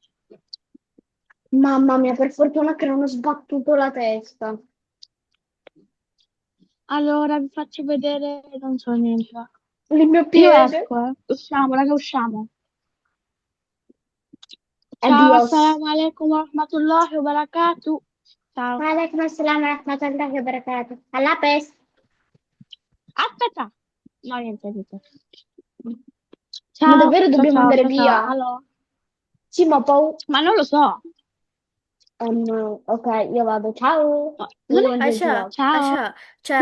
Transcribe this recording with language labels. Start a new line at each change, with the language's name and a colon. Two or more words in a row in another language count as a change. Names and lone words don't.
Italian: Mamma mia, per fortuna che non ho sbattuto la testa. Allora, vi faccio vedere, non so niente. Il mio Io piede. esco, eh. Usciamo, raga, usciamo. Ciao, Adios.
Arabic: السلام عليكم و رحمة الله و بركاته.
Italian: Ciao.
Arabic: وعليكم السلام و رحمة الله و بركاته. Allah pes.
Italian: Aspetta. No, niente, niente. Ma Ciao, davvero ciao, dobbiamo ciao, andare ciao, ciao. via? Allora. Sì, ma poi... Ma non lo so. ok, io vado. Ciao. No, non Io è... mangio il Aisha, gelato. Ciao. Aisha, cioè,